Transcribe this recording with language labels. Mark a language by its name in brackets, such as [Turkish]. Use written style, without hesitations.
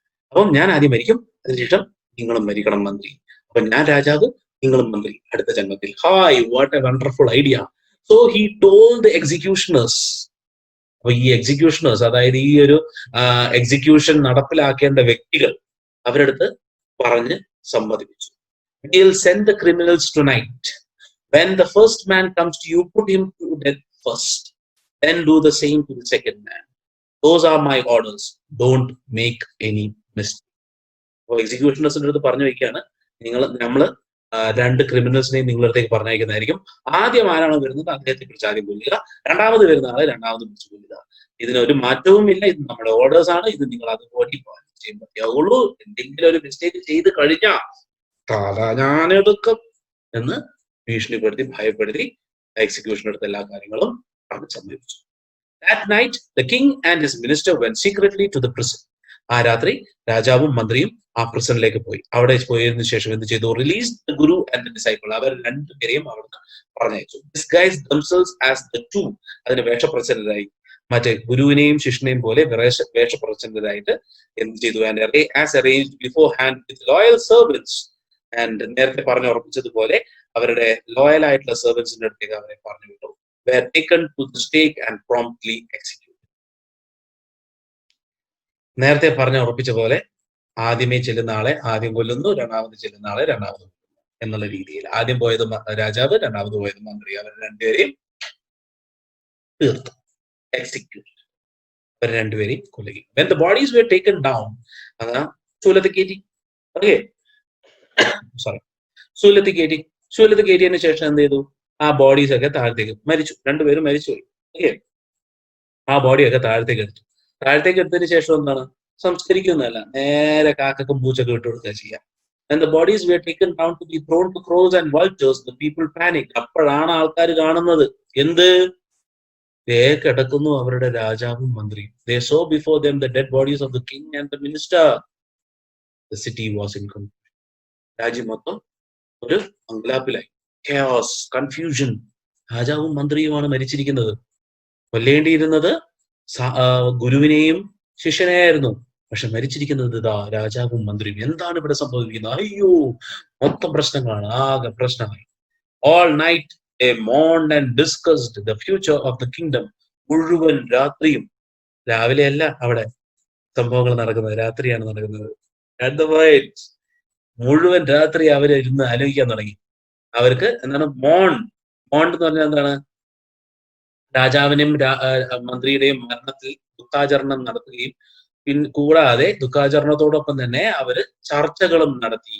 [Malayalam] അപ്പം ഞാൻ ആദ്യം മരിക്കും, അതിനുശേഷം നിങ്ങളും മരിക്കണം മന്ത്രി. അപ്പൊ ഞാൻ രാജാവ്, നിങ്ങളും മന്ത്രി അടുത്ത ജന്മത്തിൽ. [English] Hi, what a wonderful idea. So he told the executioners. [Malayalam] അപ്പൊ ഈ എക്സിക്യൂഷണേഴ്സ്, അതായത് ഈ ഒരു എക്സിക്യൂഷൻ നടപ്പിലാക്കേണ്ട വ്യക്തികൾ, അവരടുത്ത് പറഞ്ഞ് സമ്മതിപ്പിച്ചു. [English] We'll send the criminals tonight. When the first man comes to you, put him to death first. Then do the same to the second man. Those are my orders. Don't make any mistake. [Malayalam] അപ്പോൾ എക്സിക്യൂഷണേഴ്സിന്റെ അടുത്ത് പറഞ്ഞു വയ്ക്കുകയാണ്, നമ്മള് രണ്ട് ക്രിമിനൽസിനെയും നിങ്ങളുടെ അടുത്തേക്ക് പറഞ്ഞയക്കുന്നതായിരിക്കും. ആദ്യം ആരാണോ വരുന്നത് അദ്ദേഹത്തെ പിടിച്ച് ആദ്യം കൊല്ലുക, രണ്ടാമത് വരുന്ന ആളെ രണ്ടാമത് പിടിച്ച് കൊല്ലുക. ഇതിനൊരു മാറ്റവും ഇല്ല, ഇത് നമ്മുടെ ഓർഡേഴ്സ് ആണ്, ഇത് നിങ്ങൾ അതുപോലെ ചെയ്യാൻ പറ്റുള്ളൂ. എന്തെങ്കിലും ഒരു മിസ്റ്റേക്ക് ചെയ്ത് കഴിഞ്ഞാൽ തല ഞാനെടുക്കും എന്ന് ഭീഷണിപ്പെടുത്തി ഭയപ്പെടുത്തി എക്സിക്യൂഷൻ എടുത്ത എല്ലാ കാര്യങ്ങളും അവിടെ സമ്മതിച്ചു. [English] That night the king and his minister went secretly to the prison. [Malayalam] ആ രാത്രി രാജാവും മന്ത്രിയും ആ പ്രിസണിലേക്ക് പോയി. അവിടെ പോയതിനു ശേഷം എന്ത് ചെയ്തു? [English] Release the guru and the disciple. [Malayalam] അവർ രണ്ടുപേരെയും അവിടുന്ന് പറഞ്ഞയച്ചു. [English] Disguised themselves as the two. [Malayalam] അതിന് വേഷപ്രച്ഛന്നരായി, മറ്റേ ഗുരുവിനെയും ശിഷ്യനെയും പോലെ വേഷപ്രച്ഛന്നരായിട്ട് എന്ത് ചെയ്തു? [English] As arranged beforehand with loyal servants. [Malayalam] And നേരത്തെ പറഞ്ഞു ഉറപ്പിച്ചതുപോലെ അവരുടെ ലോയൽ ആയിട്ടുള്ള സെർവൻസിന്റെ അടുത്തേക്ക് അവരെ പറഞ്ഞു വിട്ടു. [English] Were taken to the stake and promptly executed. [Malayalam] നേരത്തെ പറഞ്ഞ ഉറപ്പിച്ച പോലെ ആദ്യമേ ചെല്ലുന്ന ആളെ ആദ്യം കൊല്ലുന്നു, രണ്ടാമത് ചെല്ലുന്ന ആളെ രണ്ടാമത് കൊല്ലുന്നു എന്നുള്ള രീതിയിൽ. ആദ്യം പോയത് രാജാവ്, രണ്ടാമത് പോയത് മന്ത്രി. അവർ രണ്ടുപേരെയും തീർത്തു, എക്സിക്യൂട്ട്. അവർ രണ്ടുപേരെയും കൊല്ലുകയും. [English] When the bodies were taken down, [Malayalam] ചൂലത്ത് കയറ്റി. ഓക്കെ, സോറി, ചൂലത്ത് കയറ്റിയതിനു ശേഷം എന്ത് ചെയ്തു? ആ ബോഡീസ് ഒക്കെ താഴത്തേക്ക് മരിച്ചു, രണ്ടുപേരും മരിച്ചുപോയി. ഓക്കെ, ആ ബോഡിയൊക്കെ താഴത്തേക്ക് എടുത്തതിന് ശേഷം എന്താണ്? സംസ്കരിക്കുന്നതല്ല, നേരെ കാക്കക്കും പൂച്ചക്കും ഇട്ട് കൊടുക്കുക ചെയ്യാം. [English] And the bodies were taken down to be thrown to crows and vultures. The people panicked. [Malayalam] അപ്പോഴാണ് ആൾക്കാർ കാണുന്നത് എന്ത്? കിടക്കുന്നു അവരുടെ രാജാവും മന്ത്രിയും. [English] They saw before them the dead bodies of the king and the minister. The city was in confusion. [Malayalam] രാജ്യം മൊത്തം ഒരു അങ്കലാപ്പിലായി. [English] Chaos, confusion. [Malayalam] രാജാവും മന്ത്രിയുമാണ് മരിച്ചിരിക്കുന്നത്. കൊല്ലേണ്ടിയിരുന്നത് ഗുരുവിനെയും ശിഷ്യനെയായിരുന്നു, പക്ഷെ മരിച്ചിരിക്കുന്നത് ഇതാ രാജാവും മന്ത്രിയും. എന്താണ് ഇവിടെ സംഭവിക്കുന്നത്? അയ്യോ, മൊത്തം പ്രശ്നങ്ങളാണ്, ആകെ പ്രശ്നമായി. [English] All night they mourned and discussed the future of the kingdom. [Malayalam] മുഴുവൻ രാത്രിയും, രാവിലെയല്ല അവിടെ സംഭവങ്ങൾ നടക്കുന്നത്, രാത്രിയാണ് നടക്കുന്നത്. [English] At the night, [Malayalam] മുഴുവൻ രാത്രി അവരിരുന്ന് ആലോചിക്കാൻ തുടങ്ങി. അവർക്ക് എന്താണ് മോണ്ട് എന്ന് പറഞ്ഞാൽ എന്താണ്? രാജാവിനെയും മന്ത്രിയുടെയും മരണത്തിൽ ദുഃഖാചരണം നടത്തുകയും കൂടാതെ ദുഃഖാചരണത്തോടൊപ്പം തന്നെ അവര് ചർച്ചകളും നടത്തി.